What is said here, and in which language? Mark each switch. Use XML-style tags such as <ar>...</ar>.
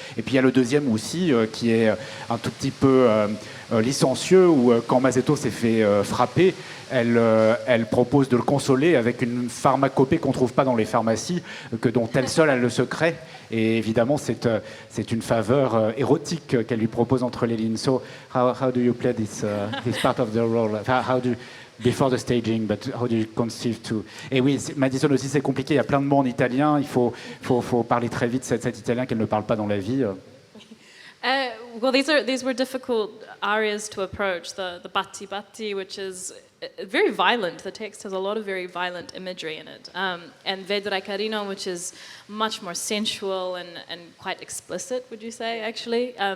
<fr>Et puis il y a le deuxième aussi, qui est un tout petit peu licencieux, où quand Masetto s'est fait frapper, elle propose de le consoler avec une pharmacopée qu'on ne trouve pas dans les pharmacies, dont elle seule a le secret. Et évidemment, c'est une faveur érotique qu'elle lui propose entre les lignes.</fr> <en>So, how do you play this part of the role? Before the staging, but how do you conceive to...</en> <fr>Et oui, Madison aussi, c'est compliqué. Il y a plein de mots en italien. Il faut parler très vite cet italien qu'elle ne parle pas dans la vie.</fr> <en>Well, these were difficult areas to approach. The Batti Batti, which is very violent. The text has a lot of very violent imagery in it. And Vedrai Carino, which is much more sensual and quite explicit, would you say, actually?</en>